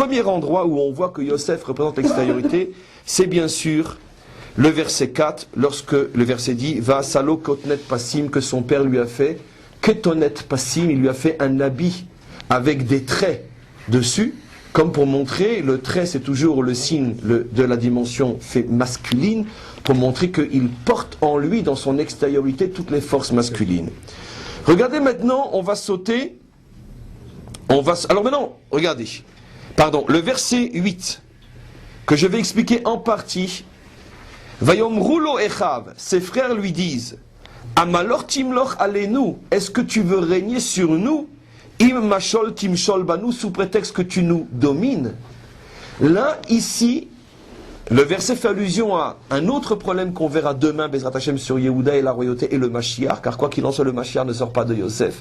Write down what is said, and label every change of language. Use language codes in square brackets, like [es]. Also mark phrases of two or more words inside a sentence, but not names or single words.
[fr] Donc, premier endroit où on voit que Yosef représente l'extériorité, c'est bien sûr le verset 4, lorsque le verset dit [he] ועשה לו כתנת פסים, [fr] que son père lui a fait, [he] כתנת פסים, [fr] il lui a fait un habit avec des traits dessus, comme pour montrer, le trait c'est toujours le signe de la dimension masculine, pour montrer qu'il porte en lui, dans son extériorité, toutes les forces masculines. Regardez maintenant, on va sauter, alors maintenant, regardez, le verset 8, que je vais expliquer en partie. [he] ויאמרו לו אחיו, [fr] ses frères lui disent, [he] המלך תמלך עלינו, [fr] est-ce que tu veux régner sur nous? [he] אם משל תמשל בנו, [fr] sous prétexte que tu nous domines. Là, ici, le verset fait allusion à un autre problème qu'on verra demain, [he] בעזרת השם, [fr] sur Yehuda et la royauté et le Mashiach, car quoi qu'il en soit, le Mashiach ne sort pas de Yosef.